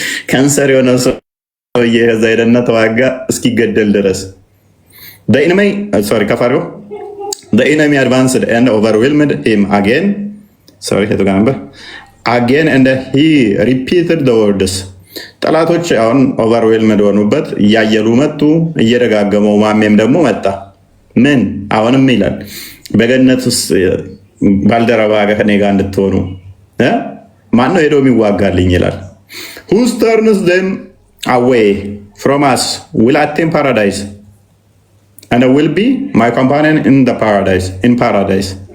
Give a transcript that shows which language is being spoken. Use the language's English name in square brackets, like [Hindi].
[Amharic] ካንሰር የሆነ ሰውዬ ከዛ ሄደና ተዋጋ እስኪገደል ድረስ። [English] The enemy advanced and overwhelmed him again. Again and he repeated the words. [Amharic] ጠላቶች አሁን ኦቨርዌልምድ ሆኑበት፣ እያየሉ መጡ፣ እየደጋገመው ማሜም ደግሞ መጣ። ምን አሁንም ይላል በገነት ውስጥ ባልደረባ ከኔ ጋር እንድትሆኑ ማን ነው ሄዶ የሚዋጋልኝ ይላል። [English] who turns them away from us will attain paradise and will be my companion in paradise.